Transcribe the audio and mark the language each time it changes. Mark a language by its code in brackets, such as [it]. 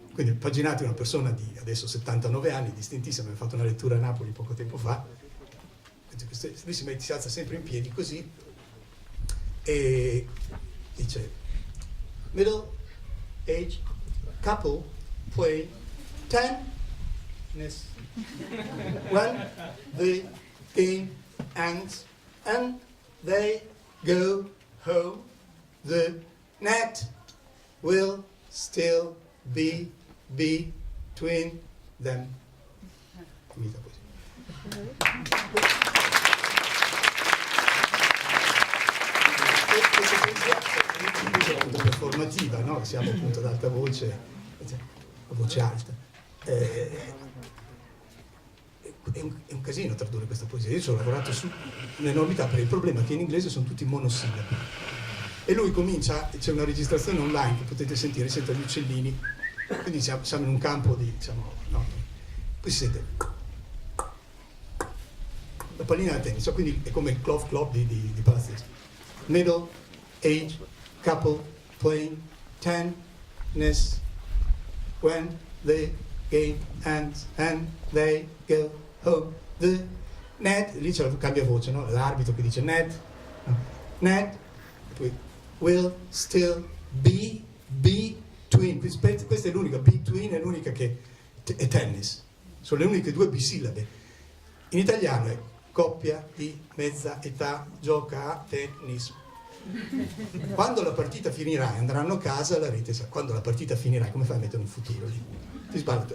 [it] Quindi Paginati è una persona di adesso 79 anni, distintissima, abbiamo fatto una lettura a Napoli poco tempo fa. Lui si alza sempre in piedi così e dice [en] middle age couple play tennis. When the game ends and they go home, the net will still be between them. [it] Finita così. Questa poesia è appunto performativa, no? Siamo appunto ad alta voce, a voce alta. È un casino tradurre questa poesia. Io ci ho lavorato su un'enormità, perché il problema è che in inglese sono tutti monosillabi. E lui comincia, c'è una registrazione online che potete sentire, sento gli uccellini, quindi siamo in un campo di, diciamo, no, poi si sente la pallina da tennis, quindi è come il clove club di Palazzo. [en] Middle age couple playing tennis when the game ends and they go home. The net, [it] lì c'è la cambia voce, no? L'arbitro che dice net, no? [en] Net, [it] poi [en] will still be between. [it] Questa è l'unica, between è l'unica che è tennis, sono le uniche 2 bisillabe. In italiano è coppia di mezza età gioca a tennis. Quando la partita finirà e andranno a casa, la rete sa. Quando la partita finirà, come fai a mettere un futuro lì? Ti sbaglio.